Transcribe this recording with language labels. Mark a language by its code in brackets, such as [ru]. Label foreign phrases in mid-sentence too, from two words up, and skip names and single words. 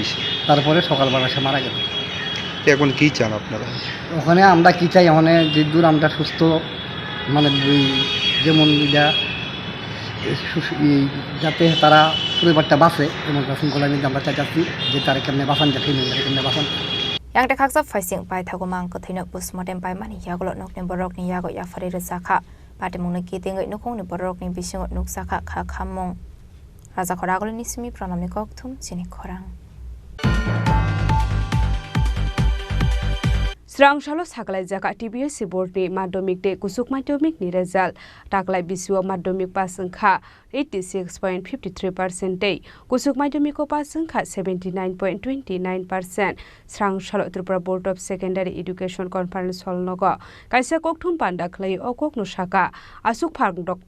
[bn] তারপরে সকালবেলা সে মারা গেল এখন কি চান আপনারা ওখানে আমরা কি চাই ওখানে যে দূর আমরা সুস্থ মানে যেমন যাতে তারা পরিবারটা বাঁচে এমন শৃঙ্খলা নিয়ে আমরা চাইছি যে তারা কেমনে বাঁচান যায় কেমনে বাঁচান [trp] Yang dekhaksa faising pai thago mang ko thina postmortem pai mani yagolo nokni borok ni yago ya fari rezakha pate mungni kiting ngai nokong ni borok ni bising nuksakha kha khamong raja khoragol ni simi pranam ni kokthum chini khorang Srangshalo saklai jaka TBSC board ni madhyamik de kusuk madhyamik ni result taklai biswa madhyamik pasangkha 86.53% tei kusuk madhyamik ko pasangkha 79.29% Srangshalo Tripura Board of Secondary Education [en] Conference hall [trp] nogo kaisa kokthum panda khlai okok no shaka asuk phang Dr.